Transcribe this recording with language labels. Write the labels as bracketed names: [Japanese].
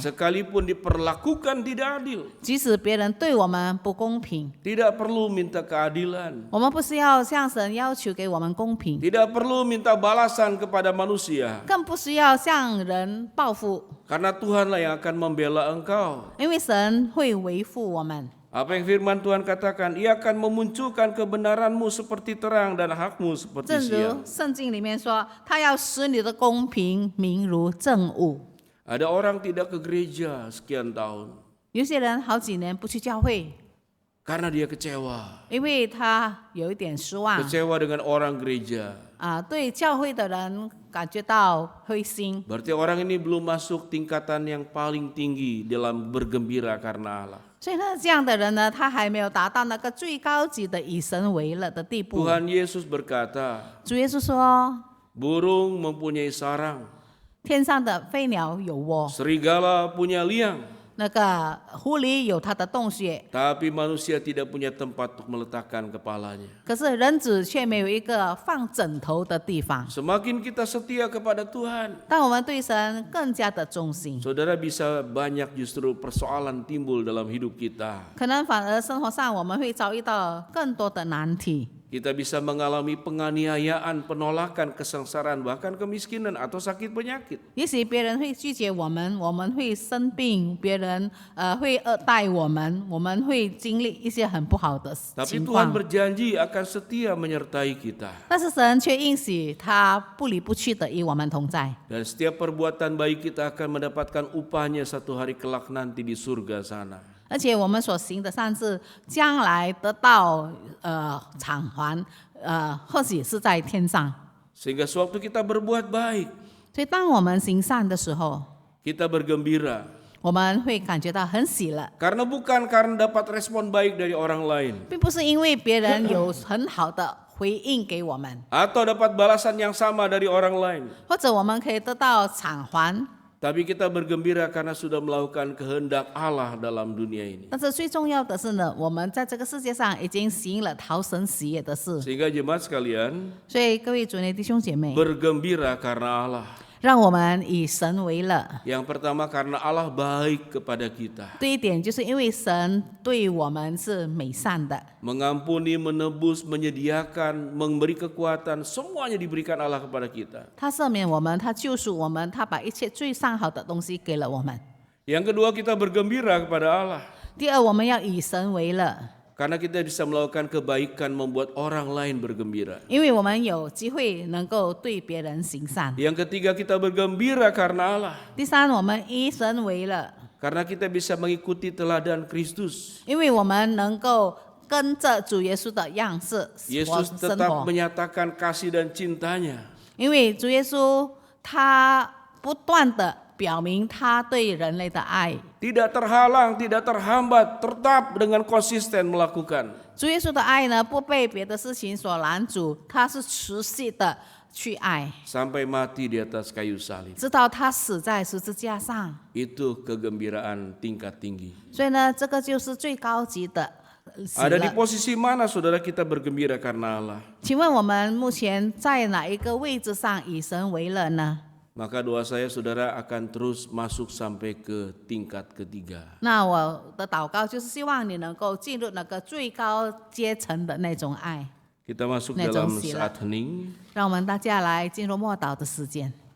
[Indonesian] sekalipun diperlakukan tidak adil. [Chinese] 即使别人对我们不公平， [Indonesian] Tidak perlu minta keadilan, [Chinese] 我们不是要向神要求给我们公平， [Indonesian] tidak perlu minta balasan kepada manusia, [Chinese] 更不需要向人报复， [Indonesian] karena Tuhanlah yang akan membela engkau. [Chinese] 因为神会维护我们。 [Indonesian] Apa yang firman Tuhan katakan, Ia akan memunculkan kebenaranmu seperti terang dan hakmu seperti [Chinese] 正 [Indonesian] siang. [Chinese] 如圣经里面说，他要使你的公平明如正午。 [Indonesian] Ada orang tidak ke gereja sekian tahun [Chinese] 有些人好几年不去教会， [Indonesian] karena dia kecewa. [Chinese] 因为他有一点失望 [Indonesian] Kecewa dengan orang gereja. [Chinese] 对教会的人感觉到灰心， [Indonesian] Berarti orang ini belum masuk tingkatan yang paling tinggi dalam bergembira karena Allah. [Chinese] 所以呢，这样的人呢，他还没有达到那个最高级的以神为乐的地步。 [Indonesian] Tuhan Yesus berkata, [Chinese] 主耶稣说， [Indonesian] burung mempunyai sarang, [Chinese] 天上的飞鸟有窝， [Indonesian] serigala punya liang, [Chinese] 那个狐狸有它的洞穴， [Indonesian] tapi manusia tidak punya tempat untuk meletakkan kepalanya. [Chinese] 可是人子却没有一个放枕头的地方。 [Indonesian] Semakin kita setia kepada Tuhan, [Chinese] 当我们对神更加的忠心， [Indonesian] saudara, bisa banyak justru persoalan timbul dalam hidup kita. [Chinese] 可能反而生活上我们会遭遇到更多的难题。 [Indonesian] Kita bisa mengalami penganiayaan, penolakan, kesengsaraan, bahkan kemiskinan atau sakit penyakit. [Chinese] 也许别人会拒绝我们，我们会生病，别人会恶待我们，我们会经历一些很不好的 [Indonesian] Tapi [Chinese] 情 [Indonesian] Tuhan berjanji akan setia menyertai kita. [Chinese] 但是神却应许他不离不弃的与我们同在， [Indonesian] Dan setiap perbuatan baik kita akan mendapatkan upahnya satu hari kelak nanti di surga sana. [Chinese] 而且我们所行的善事将来得到偿还，或许是在天上。 [Indonesian] Sehingga sewaktu kita berbuat baik, [Chinese] 所以当我们行善的时候， [Indonesian] kita bergembira. [Chinese] 我们会感觉到很喜乐， [Indonesian] Karena bukan karena dapat respon baik dari orang lain, [Chinese] 并不是因为别人有很好的回应给我们， [Indonesian] atau dapat balasan yang sama dari orang lain. [Chinese] 或者我们可以得到偿还。 [Indonesian] Tapi kita bergembira karena sudah melakukan kehendak Allah dalam dunia ini. [Chinese] 但是最重要的是呢，我们在这个世界上已经行了讨神喜悦的事。 [Indonesian] Sehingga jemaat sekalian, [Chinese] 所以各位主内弟兄姐妹， [Indonesian] bergembira karena Allah. [Chinese] 让我们以神为乐。 [Indonesian] Yang pertama karena Allah baik kepada kita. [Chinese] 第一点就是因为神对我们是美善的， [Indonesian] Mengampuni, menebus, menyediakan, memberi kekuatan, semuanya diberikan Allah kepada kita. [Chinese] 他赦免我们，他救赎我们，他把一切最上好的东西给了我们。 [Indonesian] Yang kedua, kita bergembira kepada Allah. [Chinese] 第二，我们要以神为乐， [Indonesian] Karena kita bisa melakukan kebaikan membuat orang lain bergembira. [Chinese] 因为我们有机会能够对别人行善。 [Indonesian] Yang ketiga, kita bergembira karena Allah. [Chinese] 第三，我们以神为乐， [Indonesian] Karena kita bisa mengikuti teladan Kristus. [Chinese] 因为我们能够跟着主耶稣的样式活 [Indonesian] Yesus [Chinese] 生 [Indonesian] tetap [Chinese] 活。 [Indonesian] menyatakan kasih dan cintanya. [Chinese] 因为主耶稣他不断的表明他对人类的爱， [Indonesian] Tidak terhalang, tidak terhambat, tetap dengan konsisten melakukan. [Chinese] 主耶稣的爱呢不被别的事情所拦阻，他是持续的去爱， [Indonesian] Sampai mati di atas kayu salib. [Chinese] 直到他死在十字架上。 [Indonesian] Itu kegembiraan tingkat tinggi. [Chinese] 所以呢，这个就是最高级的喜 [Indonesian] Ada di [Chinese] 乐。 [Indonesian] posisi mana saudara kita bergembira karena Allah? [Chinese] 请问我们目前在哪一个位置上以神为乐呢？ [Indonesian] Maka doa saya saudara akan terus masuk sampai ke tingkat ketiga. [Chinese] 那我的祷告就是希望你能够进入那个最高阶层的那种爱。 [Indonesian] Kita masuk Nah, dalam jauh sila. saat hening. [Chinese] 让我们大家来进入默祷的时间。